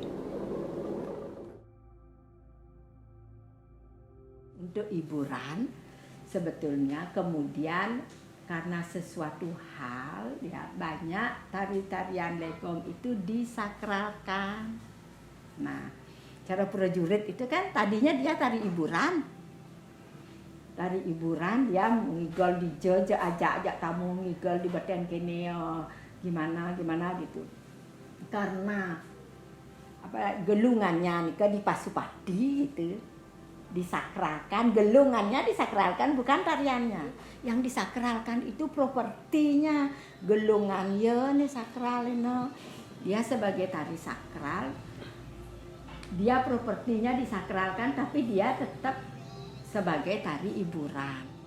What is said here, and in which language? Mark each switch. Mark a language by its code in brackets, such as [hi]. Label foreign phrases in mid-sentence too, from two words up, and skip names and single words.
[id] Untuk hiburan sebetulnya kemudian karena sesuatu hal ya banyak tari-tarian legong itu disakralkan. Nah, cara prajurit itu kan tadinya dia tari hiburan. Tari hiburan dia [ban] ngigol di jojo ajak tamu ngigol di badan kene [id] gimana gitu. Karena gelungannya nika dipasupati gitu. Disakralkan, gelungannya disakralkan bukan tariannya. Yang disakralkan itu propertinya. Gelungannya nih sakral ini. Dia sebagai tari sakral. Dia propertinya disakralkan tapi dia tetap sebagai tari hiburan.